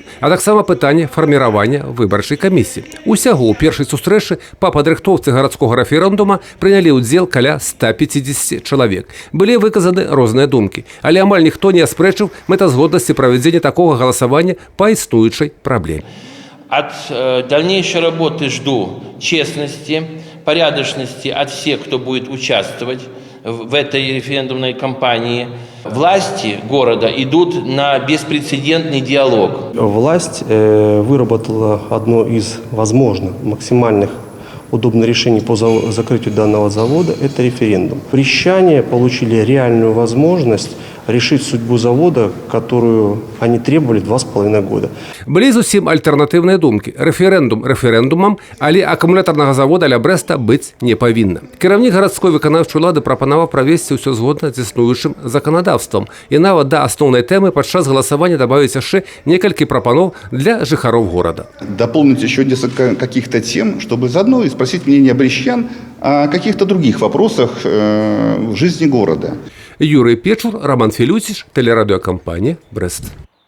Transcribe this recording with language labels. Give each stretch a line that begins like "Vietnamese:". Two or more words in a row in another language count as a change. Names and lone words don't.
Belarusian: А таксама пытанне фарміравання выбарчай камісіі. Усяго ў першай сустрэчы па падрыхтоўцы гарадскога рэферэндума прынялі ўдзел каля 150 чалавек. Былі выказаны розныя думкі, але амаль ніхто не аспрэчыў мэтазгоднасці правядзення такога галасавання па існуючай праблеме.
Russian: От дальнейшей работы жду честности, порядочности от всех, кто будет участвовать в этой референдумной кампании. Власти города идут на беспрецедентный диалог. Власть выработала одно из возможных максимальных удобных решений по закрытию данного завода – это референдум. Брестчане получили реальную возможность решить судьбу завода, которую они требовали 2,5 года.
Belarusian: Былі зусім альтэрнатыўныя думкі. Рэферэндум рэферэндумам, але акумулятарнага завода ля Брэста быць не павінна. Кіраўнік гарадской выканаўчай улады прапанаваў правесці ўсё згодна з існуючым заканадаўствам. І нават да асноўнай тэмы падчас галасавання дабавіць яшчэ некалькі прапаноў для жыхароў горада.
Russian: Дополнить еще несколько каких-то тем, чтобы заодно и спросить мнение брестчан о каких-то других вопросах в жизни города. Юрий Печур, Роман Филютич, телерадиокомпания «Брест».